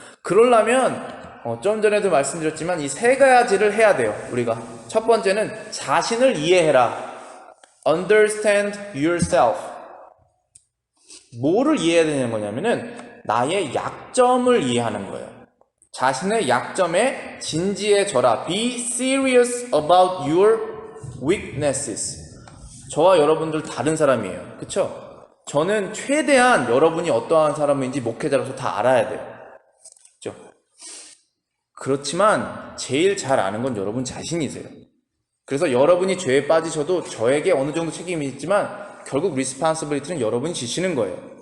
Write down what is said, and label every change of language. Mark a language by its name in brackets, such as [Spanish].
[Korean] 그러려면 좀 전에도 말씀드렸지만 이 세 가지를 해야 돼요. 우리가 첫 번째는 자신을 이해해라. [English] Understand yourself. [Korean] 뭐를 이해해야 되는 거냐면은 나의 약점을 이해하는 거예요. 자신의 약점에 진지해져라. [English] Be serious about your weaknesses. [Korean] 저와 여러분들 다른 사람이에요. 그쵸? 저는 최대한 여러분이 어떠한 사람인지 목회자로서 다 알아야 돼요. 그쵸? 그렇지만 제일 잘 아는 건 여러분 자신이세요. 그래서 여러분이 죄에 빠지셔도 저에게 어느 정도 책임이 있지만 결국 리스폰시빌리티는 여러분이 지시는 거예요.